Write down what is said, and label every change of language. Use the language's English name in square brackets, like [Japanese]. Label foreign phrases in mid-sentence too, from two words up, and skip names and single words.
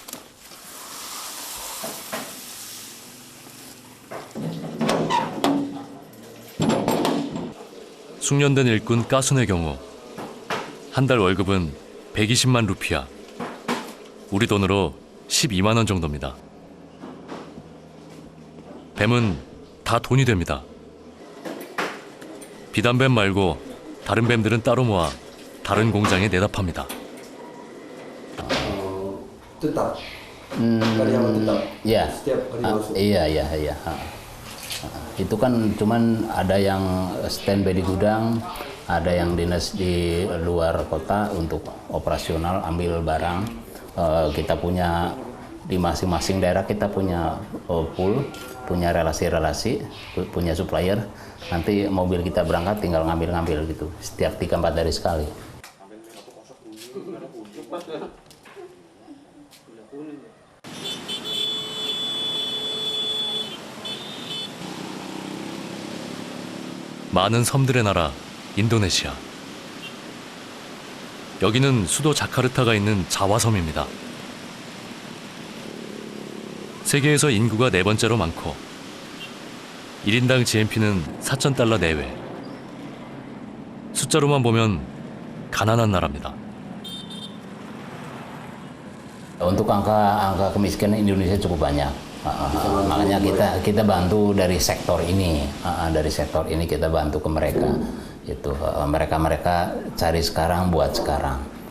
[Korean] 숙련된 일꾼 까순의 경우 한 달 월급은 120만 루피아, 우리 돈으로 12만 원 정도입니다. 뱀은 다 돈이 됩니다. 비단뱀 말고 다른 뱀들은 따로 모아 다른 공장에 내다 팝니다. [Indonesian] Tetap. Karyawan tetap. Ya. Setiap hari masuk. Iya. Itu kan cuman ada yang standby di gudang, ada yang dinas di luar kota untuk operasional ambil barang. Kita punya di masing-masing daerah kita punya pool, punya relasi-relasi, punya supplier. Nanti mobil kita berangkat tinggal ngambil-ngambil gitu. Setiap 3-4 hari sekali. [Korean] 많은 섬들의 나라 인도네시아. 여기는 수도 자카르타가 있는 자와섬입니다. 세계에서 인구가 4번째로 많고 1인당 GNP는 4,000달러 내외. 숫자로만 보면 가난한 나라입니다. [Indonesian] Untuk angka kemiskinan Indonesia cukup banyak. Makanya kita bantu dari sektor ini, kita bantu ke mereka. Itu mereka cari sekarang buat sekarang.